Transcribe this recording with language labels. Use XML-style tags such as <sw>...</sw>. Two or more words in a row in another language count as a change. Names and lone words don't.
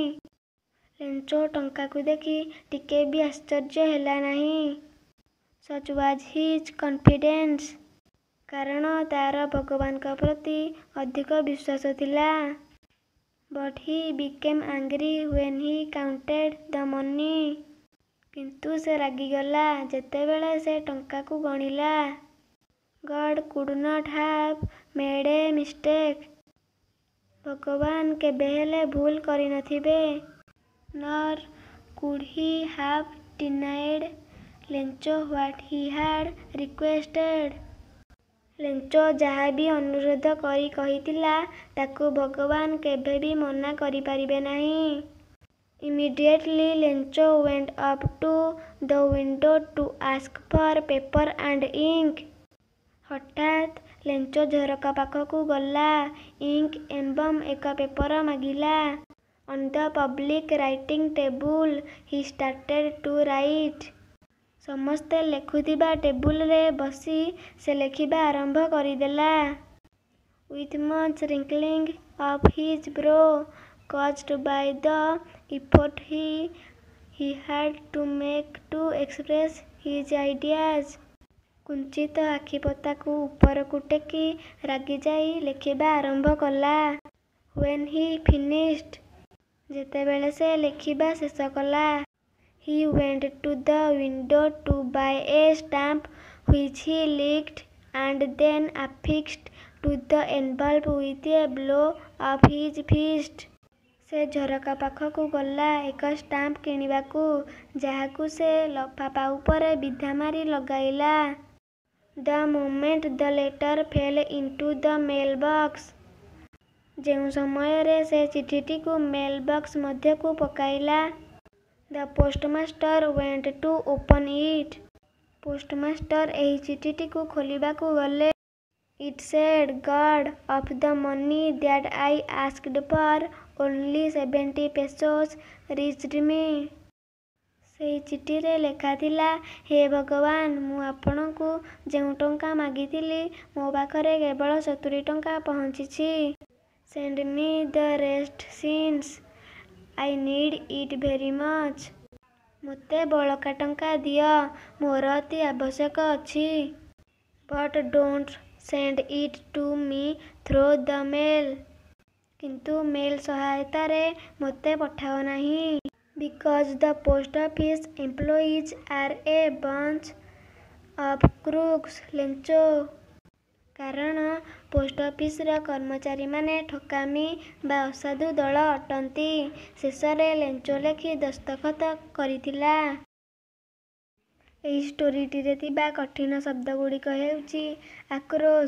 <or>ଲେଞ୍ଚ ଟଙ୍କାକୁ ଦେଖି ଟିକେ ବି ଆଶ୍ଚର୍ଯ୍ୟ ହେଲା ନାହିଁ।</or> <en>Such was his confidence.</en> <or>କାରଣ ତାର ଭଗବାନଙ୍କ ପ୍ରତି ଅଧିକ ବିଶ୍ୱାସ ଥିଲା।</or> <en>But he became angry when he counted the money.</en> <or>କିନ୍ତୁ ସେ ରାଗିଗଲା ଯେତେବେଳେ ସେ ଟଙ୍କାକୁ ଗଣିଲା।</or> <en>God could not have made a mistake.</en> <or>ଭଗବାନ କେବେ ହେଲେ ଭୁଲ କରିନଥିବେ।</or> <en>Nor could he have denied ଲେଞ୍ଚ what he had requested.</en> <or>ଲେଞ୍ଚ ଯାହା ବି ଅନୁରୋଧ କରି କହିଥିଲା ତାକୁ ଭଗବାନ କେବେ ବି ମନା କରିପାରିବେ ନାହିଁ।</or> <en>Immediately ଲେଞ୍ଚ went up to the window to ask for paper and ink.</en> <or>ହଠାତ୍ ଲେଞ୍ଚ ଝରକା ପାଖକୁ ଗଲା ଇଙ୍କ ଏବଂ ଏକ ପେପର ମାଗିଲା।</or> <en>On the public writing table he started to write.</en> <or>ସମସ୍ତେ ଲେଖୁଥିବା ଟେବୁଲରେ ବସି ସେ ଲେଖିବା ଆରମ୍ଭ କରିଦେଲା।</or> <en>With much wrinkling of his brow caused by the effort he had to make to express his ideas.</en> <or>କୁଞ୍ଚିତ ଆଖିପତାକୁ ଉପରକୁ ଟେକି ରାଗିଯାଇ ଲେଖିବା ଆରମ୍ଭ କଲା।</or> <en>When he finished,</en> <or>ଯେତେବେଳେ ସେ ଲେଖିବା ଶେଷ କଲା,</or> <en>he went to the window to buy a stamp which he licked and then affixed to the envelope with a blow of his fist.</en> <or>ସେ ଝରକା ପାଖକୁ ଗଲା ଏକ ଷ୍ଟାମ୍ପ କିଣିବାକୁ ଯାହାକୁ ସେ ଲଫାପା ଉପରେ ବିଧା ମାରି ଲଗାଇଲା।</or> <en>The moment the letter fell into the mailbox.</en> <or>ଯେଉଁ ସମୟରେ ସେ ଚିଠିଟିକୁ</or> <en>mail box</en> <or>ମଧ୍ୟକୁ ପକାଇଲା।</or> <en>The postmaster went to open it.</en> <or>ପୋଷ୍ଟମାଷ୍ଟର ଏହି ଚିଠିଟିକୁ ଖୋଲିବାକୁ ଗଲେ।</or> <en>It said, God of the money that I asked for, only 70 pesos reached me.</en> <or>ସେହି ଚିଠିରେ ଲେଖାଥିଲା, ହେ ଭଗବାନ, ମୁଁ ଆପଣଙ୍କୁ ଯେଉଁ ଟଙ୍କା ମାଗିଥିଲି ମୋ ପାଖରେ କେବଳ 70 ଟଙ୍କା ପହଞ୍ଚିଛି।</or> <en>Send me the rest since I need it very much.</en> <or>ମୋତେ ବଳକା ଟଙ୍କା ଦିଅ, ମୋର ଅତି ଆବଶ୍ୟକ ଅଛି।</or> <en>But don't send it to me through the mail.</en> <or>କିନ୍ତୁ ମେଲ୍ ସହାୟତାରେ ମୋତେ ପଠାଅ ନାହିଁ।</or> <en>Because the post office employees are a bunch of crooks.</en> <or>ଲେଞ୍ଚ କାରଣ</or> <en>post officeର</en> <or>କର୍ମଚାରୀମାନେ ଠକାମୀ ବା ଅସାଧୁ ଦଳ ଅଟନ୍ତି। ଶେଷରେ ଲେଞ୍ଚ ଲେଖି ଦସ୍ତଖତ କରିଥିଲା। ଏହି ଷ୍ଟୋରିଟିରେ ଥିବା କଠିନ ଶବ୍ଦଗୁଡ଼ିକ ହେଉଛି ଆକ୍ରୋଶ।</or>